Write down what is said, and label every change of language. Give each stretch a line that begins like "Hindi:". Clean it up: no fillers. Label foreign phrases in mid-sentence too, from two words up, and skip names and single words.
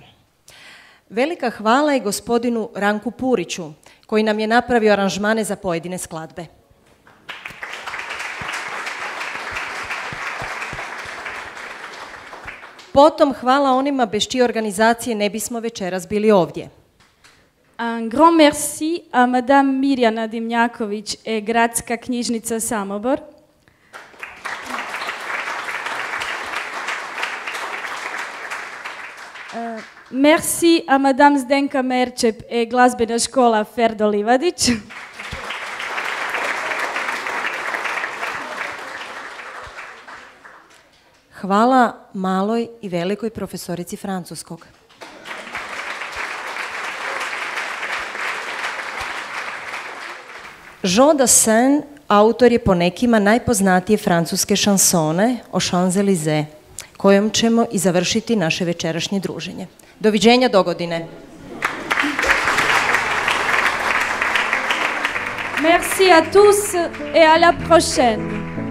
Croatian: Velika hvala i gospodinu Ranku Puriću, koji nam je napravio aranžmane za pojedine skladbe. Potom hvala onima bez čije organizacije ne bismo večeras bili ovdje.
French: Un grand merci à Madame Mirjana Dimnjaković et Gradska knjižnica Samobor. Merci à Madame Zdenka Merčep et glazbena škola Ferdo Livadić.
Croatian: Hvala maloj i velikoj profesorici francuskog. Jean Dassin autor je po nekima najpoznatije francuske šansone o Champs-Élysées, kojom ćemo i završiti naše večerašnje druženje. Doviđenja do godine.
French: Merci à tous et à la prochaine.